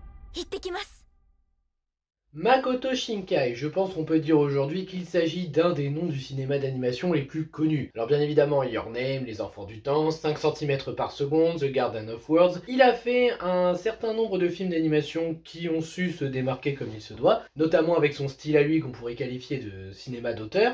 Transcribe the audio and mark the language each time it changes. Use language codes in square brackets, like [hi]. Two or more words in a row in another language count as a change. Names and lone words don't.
[ja] 行ってきます。 [fr] Makoto Shinkai, je pense qu'on peut dire aujourd'hui qu'il s'agit d'un des noms du cinéma d'animation les plus connus. Alors bien évidemment, Your Name, Les Enfants du Temps, 5 cm par seconde, The Garden of Words. Il a fait un certain nombre de films d'animation qui ont su se démarquer comme il se doit, notamment avec son style à lui qu'on pourrait qualifier de cinéma d'auteur.